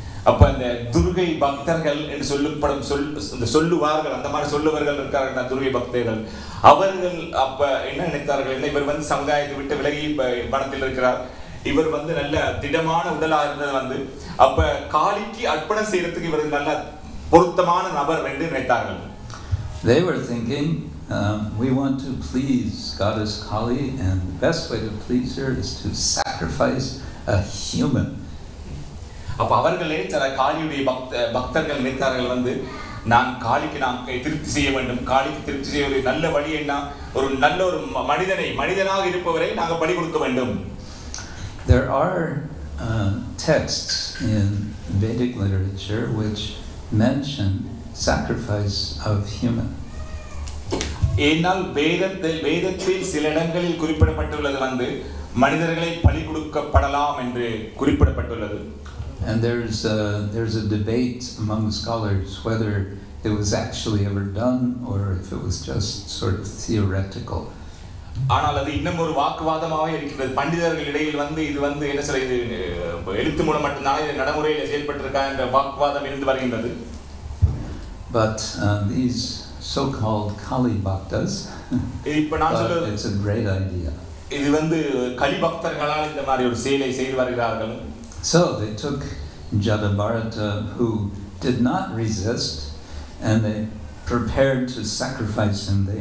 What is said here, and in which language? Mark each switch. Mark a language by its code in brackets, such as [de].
[ta] அப்ப இந்த துர்கை பக்தர்கள் என்று சொல்லுவார்கள், அந்த மாதிரி சொல்லுவர்கள் இருக்கார்கள் துர்கை பக்தர்கள். அவர்கள் அப்ப என்ன நினைத்தார்கள், இவர் வந்து சமுதாயத்தை விட்டு விலகி வனத்தில் இருக்கிறார், இவர் வந்து நல்ல திடமான உடலா இருந்தது வந்து அப்ப காளிக்கு அர்ப்பணம் செய்யறதுக்கு இவர் நல்ல பொருத்தமான நபர் என்று நினைத்தார்கள். [en] They were thinking, we want to please Goddess Kali, and the best way to please her is to sacrifice a human. [ta] அப்ப அவர்களே காளியுடைய பக்தர்கள் நினைத்தார்கள் வந்து நான் காளிக்கு திருப்தி செய்ய வேண்டும், காளிக்கு திருப்தி செய்ய ஒரு நல்ல வழி என்ன, ஒரு நல்ல ஒரு மனிதனாக இருப்பவரை நாங்கள் பலி கொடுக்க வேண்டும். [en] There are texts in Vedic literature which mention sacrifice of human. [ta] ஏனால் வேதத்தில் சில இடங்களில் குறிப்பிடப்பட்டுள்ளது வந்து மனிதர்களை பலி கொடுக்கப்படலாம் என்று குறிப்பிடப்பட்டுள்ளது. [en] And there's a debate among scholars whether it was actually ever done or if it was just sort of theoretical. [ta] ஆனால் அது இன்னும் ஒரு வாக்குவாதமாகவே இருக்கிறது. பண்டிதர்கள் இடையில் இது என்ன சொல்ல இது எழுத்து மூலம் மட்டும்தான் இது நடைமுறையில் செயல்பட்டிருக்கா என்ற வாக்குவாதம் இருந்து வருகின்றது. [en] But these so-called Kali Bhaktas, it's a great idea. [ta] இது கலி பக்தர்களால் இந்த மாதிரி ஒரு செயலை செய்து வருகிறார்கள். [en] So they took Jadabharata, who did not resist, and they prepared to sacrifice him.